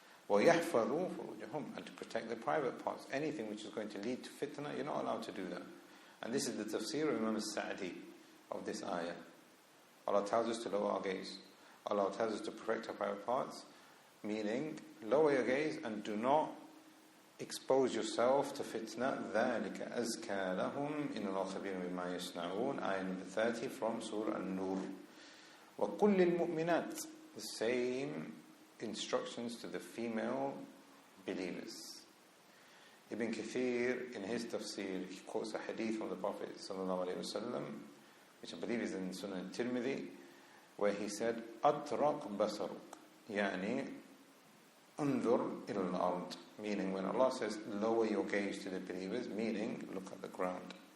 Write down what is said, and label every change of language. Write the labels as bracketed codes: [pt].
[ar] وَيَحْفَظُوا فُرُوجَهُمْ, [en] and to protect their private parts. Anything which is going to lead to fitna, you're not allowed to do that. And this is the tafsir of Imam al-Sa'di of this ayah. Allah tells us to lower our gaze. Allah tells us to protect our private parts, meaning lower your gaze and do not expose yourself to fitna. [ar] ذَلِكَ أَزْكَى لَهُمْ إِنَّ اللَّهَ خَبِيرٌ بِمَا يَصْنَعُونَ, [en] ayah number 30 from Surah An-Nur. [ar] وَقُلْ لِلْمُؤْمِنَاتِ, [en] the same instructions to the female believers. Ibn Kathir, in his tafsir, he quotes a hadith from the Prophet ﷺ, which I believe is in Sunan Tirmidhi, where he said, [ar] أَطْرَقْ بَصَرُكَ, يعني أنظر إلى الأرض, [en] meaning when Allah says lower your gaze to the believers, meaning look at the ground.